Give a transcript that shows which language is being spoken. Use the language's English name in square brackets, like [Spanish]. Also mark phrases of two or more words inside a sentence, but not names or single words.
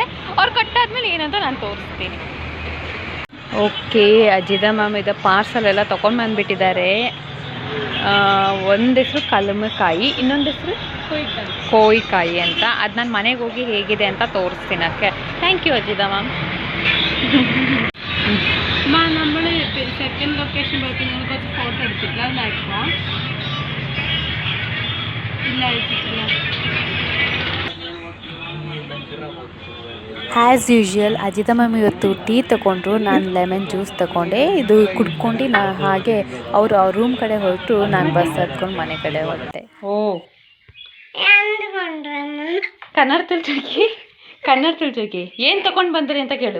[Kannada] ಅವ್ರು ಕೊಟ್ಟಾದ್ಮೇಲೆ ಏನಂತ ನಾನು ತೋರಿಸ್ತೀನಿ. ಓಕೆ, ಅಜಿತಾ ಮ್ಯಾಮ್ ಇದು ಪಾರ್ಸಲ್ ಎಲ್ಲ ತೊಗೊಂಡು ಬಂದುಬಿಟ್ಟಿದ್ದಾರೆ. ಒಂದು ಹೆಸರು ಕಲ್ಮಕಾಯಿ, ಇನ್ನೊಂದು ಹೆಸರು ಕೋಯಿಕಾಯಿ ಅಂತ. ಅದು ನಾನು ಮನೆಗೆ ಹೋಗಿ ಹೇಗಿದೆ ಅಂತ ತೋರಿಸ್ತೀನಿ. ಅದಕ್ಕೆ [English] thank you [Kannada] ಅಜಿತಾ ಮ್ಯಾಮ್. [Malayalam] നമ്മൾ [English] second location [Malayalam] പോയപ്പോൾ നിങ്ങൾ കുറച്ച് ഫോട്ടോ എടുത്തിട്ടില്ല, അതിലായിരിക്കുമോ? ഇല്ല, അയച്ചിട്ടില്ല. [English] as usual [Kannada] ಅಜಿತಾ ಮ್ಯಾಮ್ ಇವತ್ತು ಟೀ ತೊಗೊಂಡ್ರು, ನಾನು [English] lemon juice [Kannada] ತೊಗೊಂಡೆ. ಇದು ಕುಡ್ಕೊಂಡು ನಾನು ಹಾಗೆ ಅವರು ಅವ್ರ ರೂಮ್ ಕಡೆ ಹೊರಟು ನಾನು ಬಸ್ ಹತ್ಕೊಂಡು ಮನೆ ಕಡೆ ಹೊರಟೆ. ಓ, ಕನ್ನಡ ತಿಳ್ಚೋಗಿ ಏನು ತೊಗೊಂಡು ಬಂದ್ರಿ ಅಂತ ಕೇಳು.